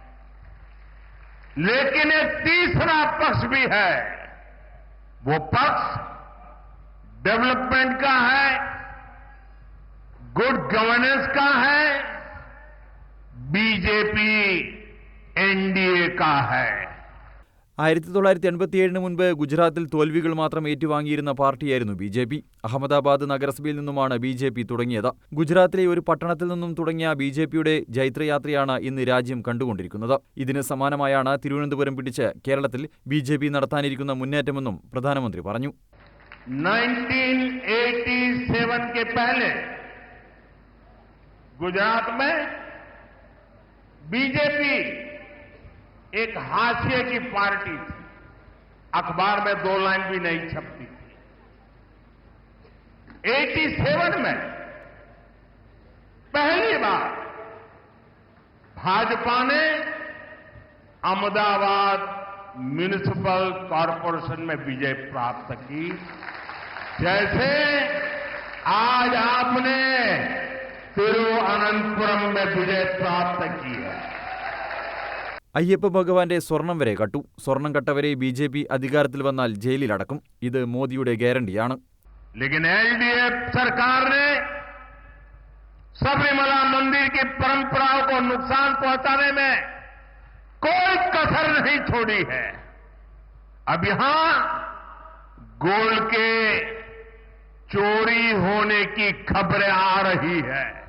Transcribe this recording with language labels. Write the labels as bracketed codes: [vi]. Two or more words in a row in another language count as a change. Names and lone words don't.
[hi] लेकिन एक तीसरा पक्ष भी है। वो पक्ष डेवलपमेंट का है, [en] good governance [hi] का है, BJP NDA का है। [ml] 1987 മുൻപ് ഗുജറാത്തിൽ തോൽവികൾ മാത്രം ഏറ്റുവാങ്ങിയിരുന്ന പാർട്ടിയായിരുന്നു BJP. അഹമ്മദാബാദ് നഗരസഭയിൽ നിന്നുമാണ് BJP തുടങ്ങിയത്. ഗുജറാത്തിലെ ഒരു പട്ടണത്തിൽ നിന്നും തുടങ്ങിയ BJPയുടെ ജൈത്രയാത്രയാണ് ഇന്ന് രാജ്യം കണ്ടുകൊണ്ടിരിക്കുന്നത്. ഇതിന് സമാനമായാണ് തിരുവനന്തപുരം പിടിച്ച് കേരളത്തിൽ BJP നടത്താനിരിക്കുന്ന മുന്നേറ്റമെന്നും പ്രധാനമന്ത്രി പറഞ്ഞു. [hi] 1987 के पहले गुजरात में BJP एक हाशिए की पार्टी थी। अखबार में 2 लाइन भी नहीं छपती थी। 87 में पहली बार भाजपा ने अहमदाबाद [en] municipal corporation [hi] में विजय प्राप्त की। जैसे आज आपने तिरुवनंतपुरम में विजय प्राप्त की है। [ml] അയ്യപ്പ ഭഗവാന്റെ സ്വർണം വരെ കട്ടു. സ്വർണം കട്ടവരെ BJP അധികാരത്തിൽ വന്നാൽ ജയിലിലടക്കും. ഇത് മോദിയുടെ ഗ്യാരണ്ടിയാണ്. [hi] लेकिन LDF सरकार ने सबरीमला मंदिर की परंपराओं को नुकसान पहुंचाने में कोई कसर नहीं छोड़ी है। अब यहां गोल्ड के चोरी होने की खबरें आ रही है।